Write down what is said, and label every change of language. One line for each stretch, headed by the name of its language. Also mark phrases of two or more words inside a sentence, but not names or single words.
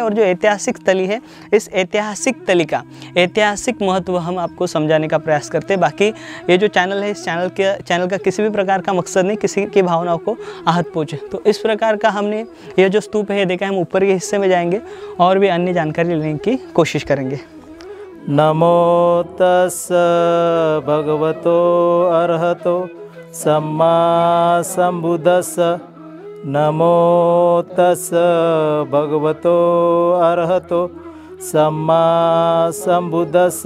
Hindi: और जो ऐतिहासिक तली है, इस ऐतिहासिक तली का ऐतिहासिक महत्व हम आपको समझाने का प्रयास करते हैं। बाकी ये जो चैनल है, इस चैनल का किसी भी प्रकार का मकसद नहीं किसी की भावनाओं को आहत पहुँचे। तो इस प्रकार का हमने ये जो स्तूप है देखा है। हम ऊपर के हिस्से में जाएंगे और भी अन्य जानकारी लेने की कोशिश करेंगे।
Pali: नमो तस् भगवतो अरहतो सम्मा संबुद्धस्स। नमो तस् भगवतो अरहतो सम्मा संबुद्धस्स।